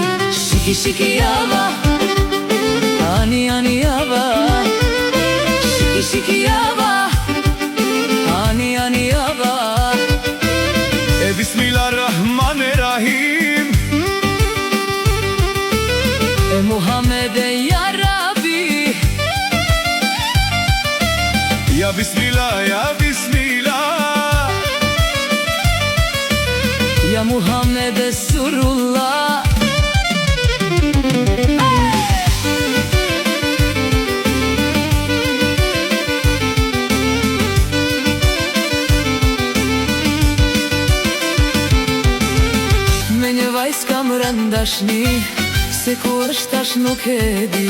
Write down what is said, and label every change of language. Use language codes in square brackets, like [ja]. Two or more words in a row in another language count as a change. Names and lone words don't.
[ar] Shiki shiki java, ani ani java. Shiki shiki java, ani ani java. E Bismillahirrahmanirrahim. E Muhammed e يا ربي. يا بسم الله، يا بسم الله. Ya Muhammed e Surullah. [sq] Me një vajzë kam rëndashni, se ku është tash nuk e di.